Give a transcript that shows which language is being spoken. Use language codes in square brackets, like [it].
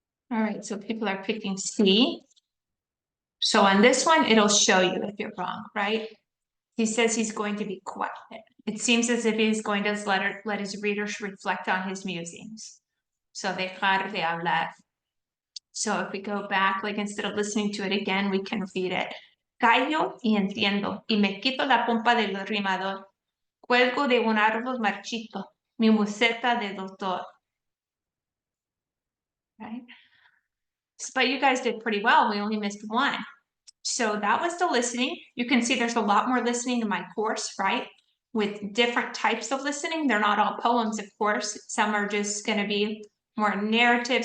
[en] All right, so people are picking C. So on this one, it'll show you if you're wrong, right? He says he's going to be quiet. It seems as if he's going to let his readers reflect on his musings. So [es] dejar de hablar. [en] So if we go back, like instead of listening to it again, we can read it. [es] Callo y entiendo, y me quito la pompa del rimador. Cuelgo de un árbol marchito, mi museta de doctor. [en] Right? But you guys did pretty well. We only missed one. So that was the listening. You can see there's a lot more listening in my course, right? With different types of listening. They're not all poems, of course. Some are just going to be more narrative.